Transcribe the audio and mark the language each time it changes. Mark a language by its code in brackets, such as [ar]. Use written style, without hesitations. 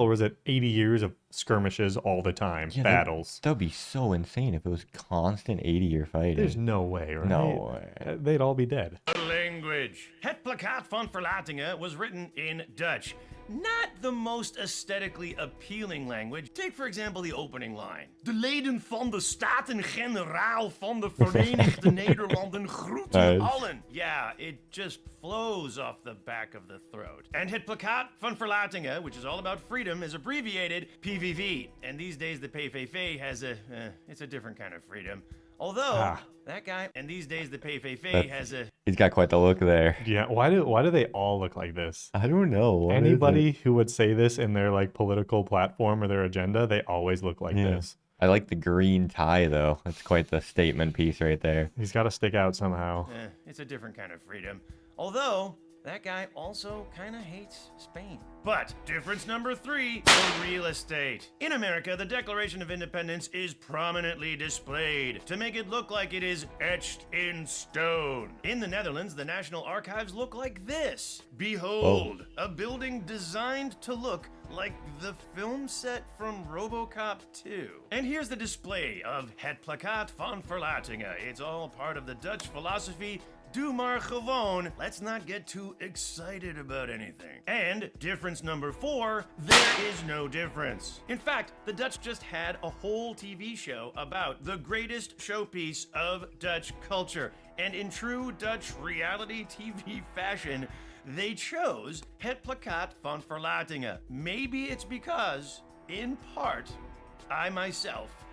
[en] Or was it 80 years of skirmishes all the time, battles? That would be so insane if it was constant 80-year fighting. There's no way, right? No way. They'd all be dead. Language. Het Plakkaat van Verlatingen was written in Dutch. Not the most aesthetically appealing language. Take, for example, the opening line. [nl] De leden van de Staten-Generaal van de Verenigde Nederlanden groeten [en] Nice. [nl] allen. [en] Yeah, it just flows off the back of the throat. And Het Plakkaat van Verlatingen, which is all about freedom, is abbreviated PVV. And these days the PVV has it's a different kind of freedom. Although, that guy, and these days the PVV has a... He's got quite the look there. Yeah, why do they all look like this? I don't know. What is Anybody who would say this in their like political platform or their agenda, they always look like it? this. I like the green tie though. That's quite the statement piece right there. He's got to stick out somehow. It's a different kind of freedom. Although, that guy also kind of hates Spain. But, difference number 3, the real estate. In America, the Declaration of Independence is prominently displayed to make it look like it is etched in stone. In the Netherlands, the National Archives look like this. Behold, a building designed to look like the film set from RoboCop 2. And here's the display of Het Plakkaat van Verlatingen. It's all part of the Dutch philosophy, [nl] doe maar gewoon. [en] Let's not get too excited about anything. And difference number 4, there is no difference. In fact, the Dutch just had a whole TV show about the greatest showpiece of Dutch culture. And in true Dutch reality TV fashion, they chose Het Plakkaat van Verlatingen. Maybe it's because, in part, I myself